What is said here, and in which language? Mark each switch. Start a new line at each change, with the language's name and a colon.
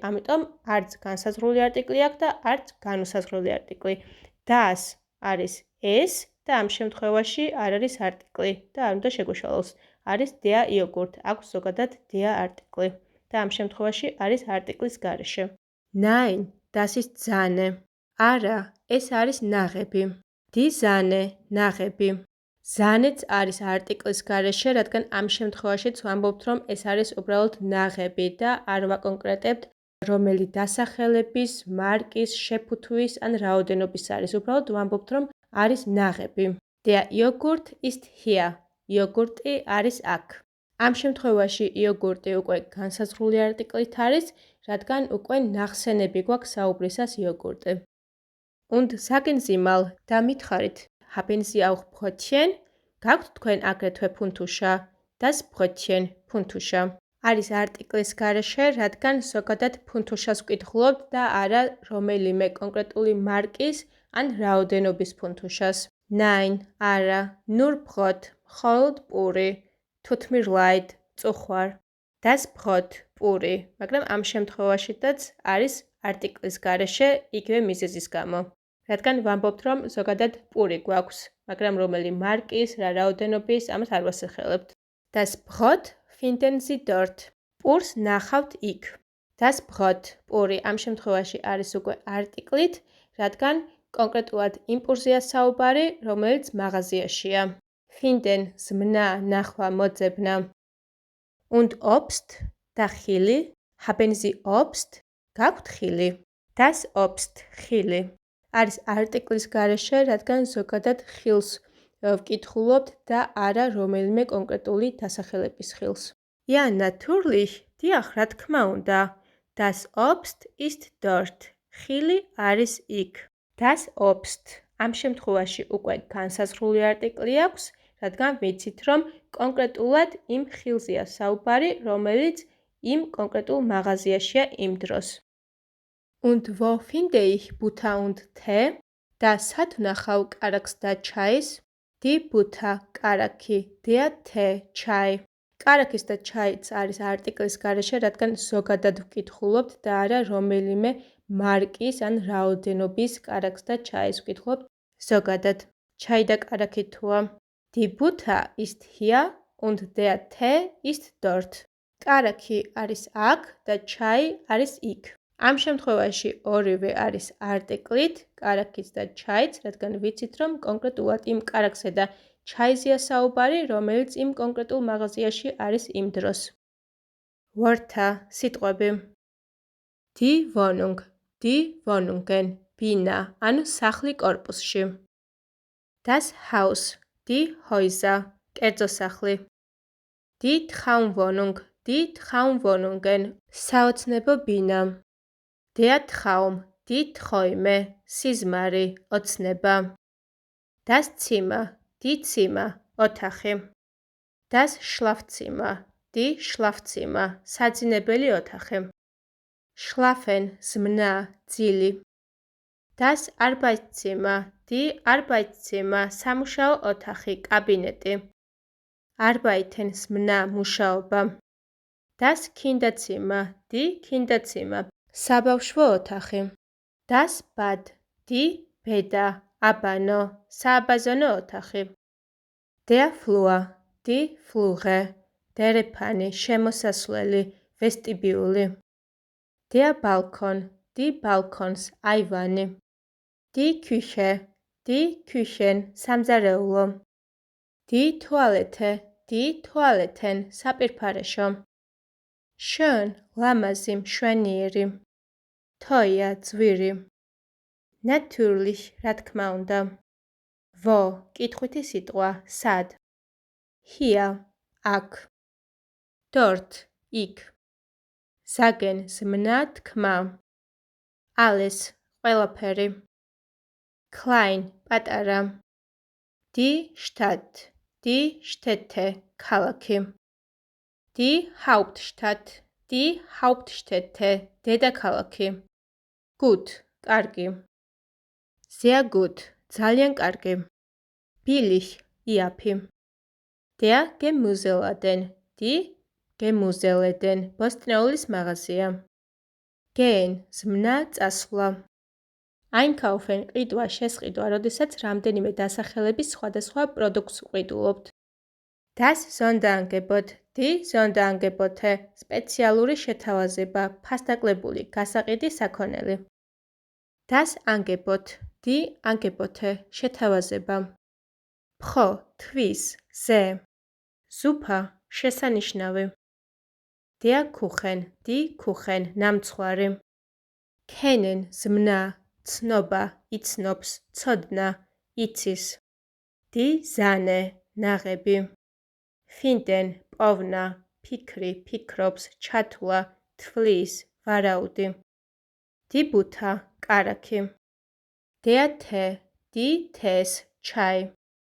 Georgian: ამიტომ არც განსაზღვრული არტიკლი აქვს და არც განუსაზღვრელი არტიკლი. Das არის ეს და ამ შემთხვევაში არ არის არტიკლი და არ უნდა შეგვეშალოს. არის der Joghurt, აქვს ზოგადად der არტიკლი და ამ შემთხვევაში არის არტიკლის გარეშე.
German: Nein, das ist Sahne.
Georgian: არა, ეს არის ნაღები.
German: Die Sahne, ნაღები.
Georgian: Sahneც არის არტიკლის გარეშე, რადგან ამ შემთხვევაშიც ვამბობთ, რომ ეს არის უბრალოდ ნაღები და არ ვაკონკრეტებთ, რომელი დასახელების, მარკის, შეფუთვის ან რაოდენობის არის. უბრალოდ ვამბობთ, რომ არის ნაღები.
German: Der Joghurt ist hier.
Georgian: იოგურტი არის აქ. ამ შემთხვევაში იოგურტი უკვე განსაზღვრული არტიკლით არის, რადგან უკვე ნახსენები გვაქვს საუბრისას იოგურტი.
German: Und sagen Sie mal,
Georgian: დამითხარით,
German: haben Sie auch Brötchen?
Georgian: გაქვთ თქვენ აგრეთვე ფუნთუშა?
German: Das Brötchen, ფუნთუშა.
Georgian: არის არტიკლის გარეშე, რადგან ზოგადად ფუნთუშას ვკითხულობთ და არა რომელიმე კონკრეტული მარკის ან რაოდენობის ფუნთუშას.
German: Nein,
Georgian: არა,
German: nur Brot.
Georgian: მხოლოდ პური,
German: tut mir leid,
Georgian: წუხვარ. Das Brot, პური, მაგრამ ამ შემთხვევაშიც არის არტიკლის გარეშე იგივე მიზეზის გამო. რადგან ვამბობთ, რომ ზოგადად პური გვაქვს, მაგრამ რომელი მარკის, რა რაოდენობის, ამას არ ვასახელებთ.
German: Das Brot finden Sie dort.
Georgian: პურს ნახავთ იქ. დას ბღოთ პური ამ შემთხვევაში არის უკვე არტიკლით, რადგან კონკრეტულად იმპურზია საუბარი, რომელიც მაღაზიაშია. Finden ზმნა, ნახვა, მოძებნა.
German: Und Obst
Georgian: და ხილი,
German: haben Sie Obst?
Georgian: გაქვთ ხილი?
German: Das Obst ხილი.
Georgian: არის არტიკლის გარეშე, რადგან ზოგადად ხილს ვკითხულობთ და არა რომელიმე კონკრეტული დასახელების ხილს.
German: Ja, natürlich.
Georgian: დიახ, რა თქმა უნდა.
German: Das Obst ist dort.
Georgian: ხილი არის იქ. Das Obst ამ შემთხვევაში უკვე განსაზღვრული არტიკლი აქვს, რადგან ვიცით, რომ კონკრეტულად იმ ხილზეა საუბარი, რომელიც იმ კონკრეტულ მაღაზიაშია იმ დროს.
German: Und wo finde ich Butter und Tee?
Georgian: და სად ვნახავ კარაქს და ჩაის?
German: Die Butter, კარაქი, der Tee, ჩაი.
Georgian: კარაქის და ჩაიც არის არტიკლის გარეშე, რადგან ზოგადად ვკითხულობთ და არა რომელიმე მარკის ან რაოდენობის კარაქს და ჩაის ვკითხულობთ ზოგადად. ჩაი და კარაქი თუა.
German: Die Butter ist hier und der Tee ist dort.
Georgian: კარაქი არის აქ და ჩაი არის იქ. ამ შემთხვევაში ორივე არის არტიკლით, კარაქიც და ჩაიც, რადგან ვიცით, რომ კონკრეტულად იმ კარაქზე და ჩაიზეა საუბარი, რომელიც იმ კონკრეტულ მაღაზიაში არის იმ დროს. Wörter, სიტყვები. Die Wohnung, die Wohnungen, ბინა, ანუ სახლი კორპუსში.
German: Das Haus, die Häuser, კერძო სახლი. Die Traumwohnung, die Traumwohnungen, საოცნებო ბინა. Der Traum, die Träume, სიზმარი, ოცნება. Das Zimmer, die Zimmer, ოთახი. Das Schlafzimmer, die Schlafzimmer, საძინებელი ოთახი.
Georgian: Schlafen, ზმნა, ძილი.
German: Das Arbeitszimmer, die Arbeitszimmer, სამუშაო ოთახი, კაბინეტი.
Georgian: Arbeiten, ზმნა, მუშაობა.
German: Das Kinderzimmer, die Kinderzimmer, საბავშვო ოთახი.
Georgian: Das Bad, die ბედა, აბანო, სააბაზონო ოთახი.
German: Der Flur, die Flure, დერეფანი, შემოსასვლელი, ვესტიბიული. Der Balkon, die Balkons, აივანი. Die Küche, die Küchen, სამზარეულო. Die Toilette, die Toiletten, საპირფარეშო.
Georgian: Schön, ლამაზი, მშვენიერი. Teuer, ძვირი. Natürlich, რა თქმა უნდა. Wo, კითხვითი სიტყვა, სად. Hier, აქ. Dort, იქ. Sagen, ზმნა, თქმა. Alles, ყველაფერი. Klein, პატარა.
German: Die Stadt, die Städte, ქალაქი. Die Hauptstadt, die Hauptstädte, დედაქალაქი.
Georgian: Gut, კარგი.
German: Sehr gut,
Georgian: ძალიან კარგი. Billig, იაფი.
German: Der Gemüseladen, die Gemüseladen, ბოსტნეულის მაღაზია.
Georgian: Gehen, ზმნა, წასვლა. Einkaufen, ყიდვა, შესყიდვა, როდესაც რამდენიმე დასახელების სხვადასხვა პროდუქტს ვყიდულობთ. Das Sonderangebot, die Sonderangebote, სპეციალური შეთავაზება, ფასდაკლებული, გასაყიდი საქონელი.
German: Das Angebot, die Angebote, შეთავაზება.
Georgian: Pro, თვის, ზე. Super, შესანიშნავი.
German: Der Kuchen, die Kuchen, ნამცხვარი.
Georgian: Kennen, ზმნა, ცნობა, იცნობს, ცოდნა, იცის.
German: Die Sahne, ნაღები.
Georgian: Finden, პოვნა, ფიქრი, ფიქრობს, ჩათვლა, თვლის, ვარაუდი.
German: Die Butter, კარაქი. Der Tee, die Tees, ჩაი.